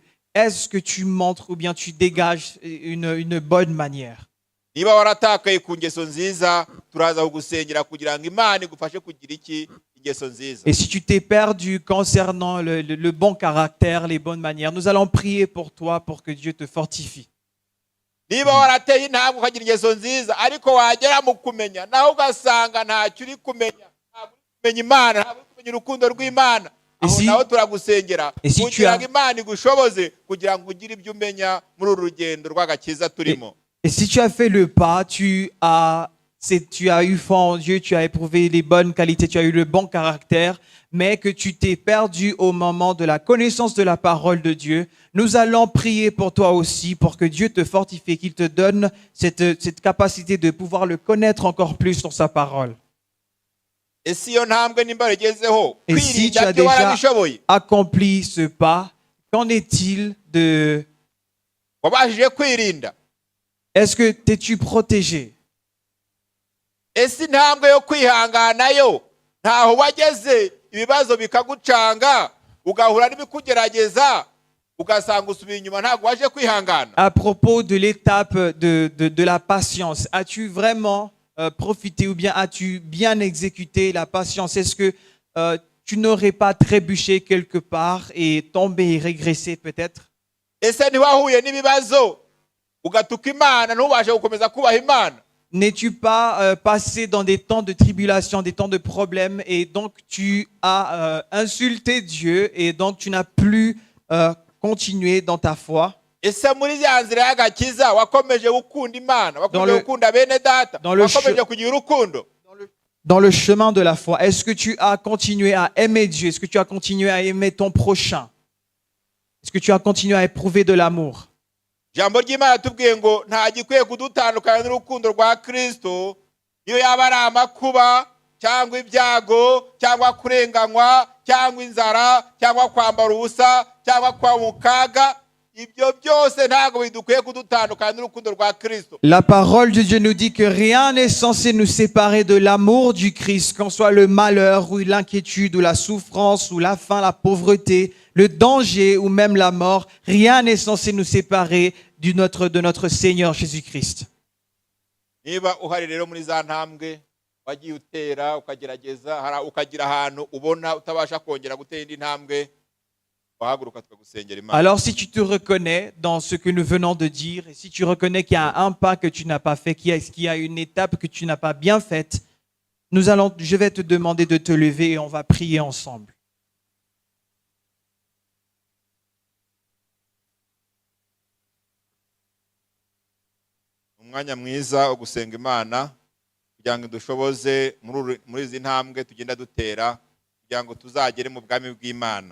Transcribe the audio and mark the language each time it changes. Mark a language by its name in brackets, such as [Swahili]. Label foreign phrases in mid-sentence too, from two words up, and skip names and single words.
[French] Est-ce que tu montres ou bien tu dégages une bonne manière? Et si tu t'es perdu concernant le bon caractère, les bonnes manières, nous allons prier pour toi pour que Dieu te fortifie. [Kinyarwanda] Niba warateye intambwe ukagira ingeso nziza ariko wagera mu kumenya naho ugasanga ntacyo uri kumenya kumenya Imana kumenya urukundo rw'Imana aho naho turagusengera kugira ngo Imana igushoboze kugira ngo ugire ibyo umenya muri uru rugendo rw'agakiza turimo. [French] Et si tu as fait le pas, tu as eu foi en Dieu, tu as éprouvé les bonnes qualités, tu as eu le bon caractère, mais que tu t'es perdu au moment de la connaissance de la parole de Dieu, nous allons prier pour toi aussi, pour que Dieu te fortifie, qu'il te donne cette capacité de pouvoir le connaître encore plus dans sa parole. Et si tu as déjà accompli ce pas, qu'en est-il de... Est-ce que t'es-tu protégé? [Kinyarwanda] Ibibazo bikagucanga ugahura n'ibikugerageza ugasanga usubiye inyuma ntabwo waje kwihangana. [French] À propos de l'étape de la patience, as-tu vraiment profité ou bien as-tu bien exécuté la patience? Est-ce que tu n'aurais pas trébuché quelque part et tombé et régressé peut-être? [Kinyarwanda] Ese ntiwahuye n'ibibazo ugatuka Imana ntubashe gukomeza kubaha Imana? [French] N'es-tu pas passé dans des temps de tribulation, des temps de problèmes, et donc tu as insulté Dieu et donc tu n'as plus continué dans ta foi? Dans le chemin de la foi, est-ce que tu as continué à aimer Dieu? Est-ce que tu as continué à aimer ton prochain? Est-ce que tu as continué à éprouver de l'amour? [Kinyarwanda] Jambo ry'Imana tubwiye ngo nta gikwiye kudutandukanya n'urukundo rwa Kristo iyo yaba ari amakuba cyangwa ibyago cyangwa kurenganywa cyangwa inzara cyangwa kwambara ubusa cyangwa kwa mukaga ibyo byose ntabwo bidukwiye kudutandukanya n'urukundo rwa Kristo. [French] La parole de Dieu nous dit que rien n'est censé nous séparer de l'amour du Christ, qu'en soit le malheur ou l'inquiétude ou la souffrance ou la faim, la pauvreté, le danger ou même la mort. Rien n'est censé nous séparer de notre Seigneur Jésus-Christ. [Kinyarwanda] Niba uhari rero muri za ntambwe wagiye utera ukagerageza ukagira ahantu ubona utabasha kongera gutera indi ntambwe, wahaguruka tukagusengera Imana. [French] Alors si tu te reconnais dans ce que nous venons de dire, et si tu reconnais qu'il y a un pas que tu n'as pas fait, qu'il y a une étape que tu n'as pas bien faite, je vais te demander de te lever et on va prier ensemble. [Kinyarwanda] Umwanya mwiza wo gusenga Imana kugira ngo dushoboze muri izi ntambwe tugenda dutera kugira ngo tuzagere mu bwami bw'Imana.